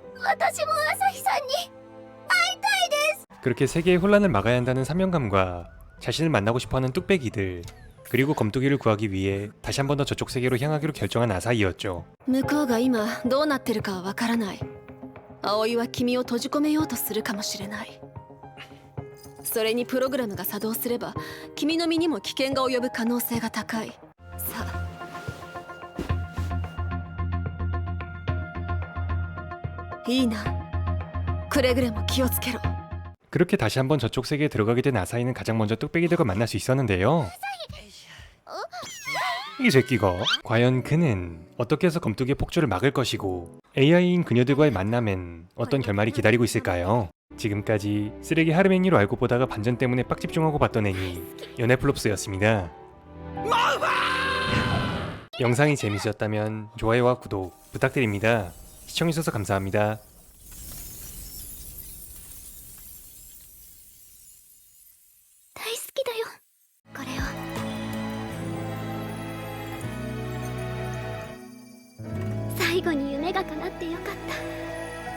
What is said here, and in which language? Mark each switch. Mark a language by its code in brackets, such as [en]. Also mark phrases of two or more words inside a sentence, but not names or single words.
[ja] 私も朝日さんに [ko] 그렇게 세계의 혼란을 막아야 한다는 사명감과 자신을 만나고 싶어하는 뚝배기들, 그리고 검뚜기를 구하기 위해 다시 한 번 더 저쪽 세계로 향하기로 결정한 아사히였죠. [ja] 向こうが今どうなってるかはわからない。葵は君を閉じ込めようとするかもしれない。それにプログラムが作動すれば君の身にも危険が及ぶ可能性が高い。さあいいな。くれぐれも気をつけろ。 [ko] 그렇게 다시 한번 저쪽 세계에 들어가게 된 아사히는 가장 먼저 뚝배기들과 만날 수 있었는데요. 이 새끼가 과연 그는 어떻게 해서 검뚜기의 폭주를 막을 것이고 AI인 그녀들과의 만남엔 어떤 결말이 기다리고 있을까요? 지금까지 쓰레기 하르메니로 알고 보다가 반전 때문에 빡 집중하고 봤던 애니 연애플롭스였습니다. 영상이 재밌으셨다면 좋아요와 구독 부탁드립니다. 시청해주셔서 감사합니다. [ja] 大好きだよこれを最後に夢が叶ってよかった